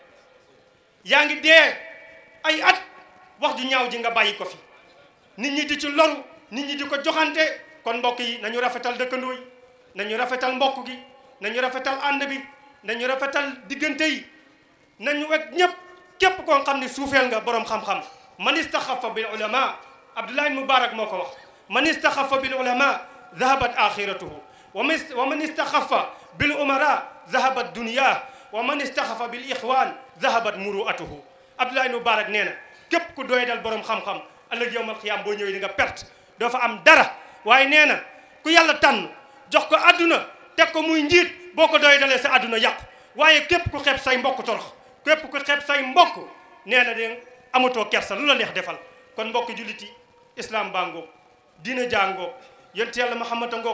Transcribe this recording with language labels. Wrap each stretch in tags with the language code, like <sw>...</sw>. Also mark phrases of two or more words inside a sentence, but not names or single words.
<wo>yaa ngi dee ay at wax ju ñaaw ji nga bàyyi ko fi nit ñi di ci loru nit ñi di ko joxante kon mbokk yi nañu rafetal dëkkandoo yi nañu rafetal mbokk gi nañu rafetal ànd bi nañu rafetal diggante yi nañu wek ñëpp képp koo xam ne suufeel nga borom xam-xam</wo> <ar>من استخف بالعلماء</ar> <wo>Abdullah Mubarak moo ko wax</wo> <ar>من استخف بالعلماء ذهبت آخرته ومن استخف بالأمراء ذهبت دنيا ومن استخف بالإخوان ذهبت مروءته</ar> <wo>Abdullah Mubarak nee na képp ku doy dal borom xam-xam ëllëg</wo> <ar>يوم القيامة</ar> <wo>boo ñëwee di nga perte doo fa am dara waaye nee na ku yàlla tànn jox ko adduna teg ko muy njiit boo ko doy dalee sa adduna yàqu waaye képp ku xeeb say mbokk torox képp ku xeeb say mbokk nee na de amatoo kersa lu la neex defal kon mbokk julliti islam baa ngoog diina jaa ngoog yonent yàlla Muhammad a ngoog</wo>